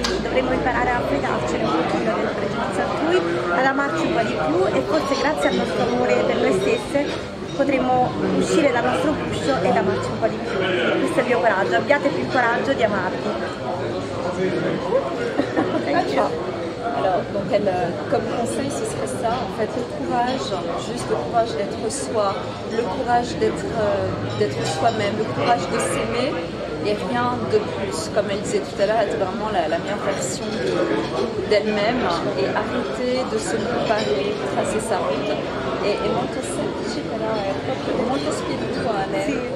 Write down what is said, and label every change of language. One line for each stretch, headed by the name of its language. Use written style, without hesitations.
Italian: Dovremmo imparare a fregarcene un pochino del pregiudizio altrui, ad amarci un po' di più e forse grazie al nostro amore per noi stesse potremo uscire dal nostro guscio ed amarci un po' di più. Quindi questo è il mio coraggio. Abbiate più il coraggio di amarvi.
French: Alors, donc comme conseil, ce serait ça, en fait, le courage, juste le courage d'être soi, le courage d'être soi-même, le courage de s'aimer et rien de plus. Comme elle disait tout à l'heure, être vraiment la meilleure version d'elle-même et arrêter de se comparer, tracer sa route.
Italian: Et molto semplice, però è proprio molto spirituale.